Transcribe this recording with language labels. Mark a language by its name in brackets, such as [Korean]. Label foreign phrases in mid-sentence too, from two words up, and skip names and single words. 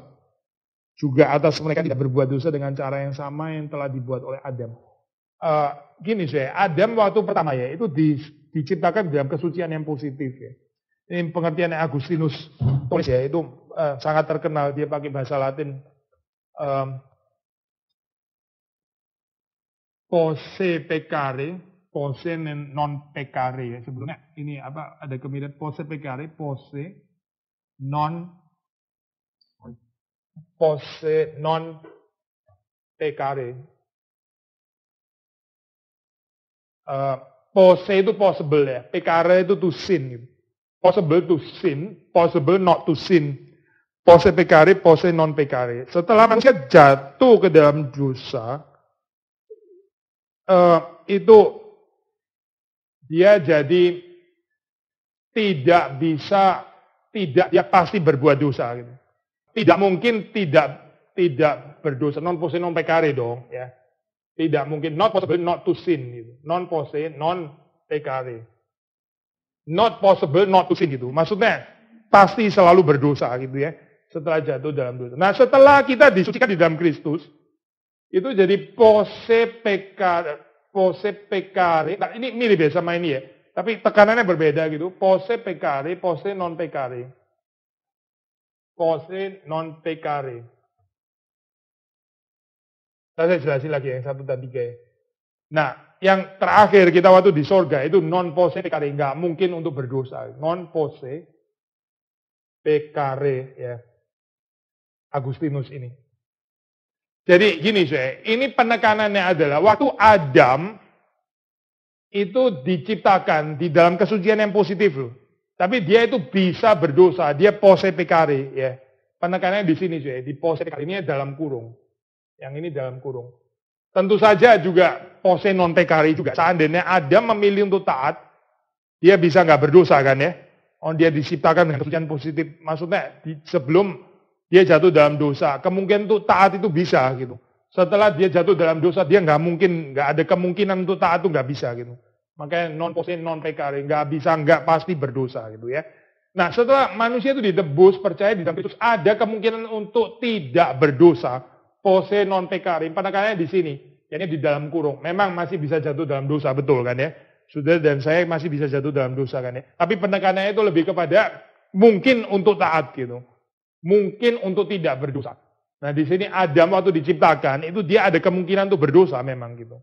[Indonesian] Juga atas mereka tidak berbuat dosa dengan cara yang sama yang telah dibuat oleh Adam. Gini saya, Adam waktu pertama ya, itu diciptakan dalam kesucian yang positif ya. Ini pengertian Agustinus tulis ya, itu sangat terkenal, dia pakai bahasa Latin. [Latin] Posse peccare, posse non peccare ya. [Indonesian] Sebelumnya ini apa, ada kemiripan [Latin] posse peccare, posse non peccare. [Indonesian] Posse itu possible ya, peccare itu [English] to sin [Indonesian] gitu. [English] Possible to sin, possible not to sin. [Latin] Posse peccare, posse non peccare. [Indonesian] Setelah manusia jatuh ke dalam dosa, itu dia jadi dia pasti berbuat dosa gitu. Tidak mungkin tidak berdosa, [Latin] non posse non peccare dong ya. [Indonesian] Tidak mungkin, [English] not possible not to sin gitu. [Latin] Non posse non peccare. [English] Not possible not to sin gitu. [Indonesian] Maksudnya pasti selalu berdosa gitu ya. Setelah jatuh dalam dosa. Nah setelah kita disucikan di dalam Kristus, itu jadi [Latin] posse peccare. [Indonesian] Nah, ini mirip ya sama ini ya. Tapi tekanannya berbeda gitu. [Latin] Posse peccare, posse non peccare. Posse non peccare. [Indonesian] Saya jelasin lagi yang 1 dan 3 ya. Nah, yang terakhir kita waktu di sorga itu [Latin] non posse peccare, [Indonesian] nggak mungkin untuk berdosa. [Latin] Non posse peccare ya. [Indonesian] Agustinus ini. Jadi gini saya, ini penekanannya adalah waktu Adam itu diciptakan di dalam kesucian yang positif loh. Tapi dia itu bisa berdosa, dia [Latin] posse peccare [Indonesian] ya. Penekanannya di sini saya, di [Latin] posse peccare [Indonesian] ini dalam kurung. Yang ini dalam kurung. Tentu saja juga [Latin] posse non peccare [Indonesian] juga. Seandainya Adam memilih untuk taat, dia bisa nggak berdosa kan ya? Dia diciptakan dengan kesucian positif. Maksudnya sebelum dia jatuh dalam dosa, kemungkinan untuk taat itu bisa gitu. Setelah dia jatuh dalam dosa, dia nggak ada kemungkinan untuk taat itu nggak bisa gitu. [Latin] Makanya non posse non peccare, [Indonesian] nggak pasti berdosa gitu ya. Nah setelah manusia itu ditebus, percaya di dalam Kristus, ada kemungkinan untuk tidak berdosa. [Latin] Posse non peccare, [Indonesian] penekanannya di sini, yakni di dalam kurung. Memang masih bisa jatuh dalam dosa, betul kan ya? Saudara dan saya masih bisa jatuh dalam dosa kan ya? Tapi penekanannya itu lebih kepada mungkin untuk taat gitu. Mungkin untuk tidak berdosa. Nah di sini Adam waktu diciptakan, itu dia ada kemungkinan untuk berdosa memang gitu.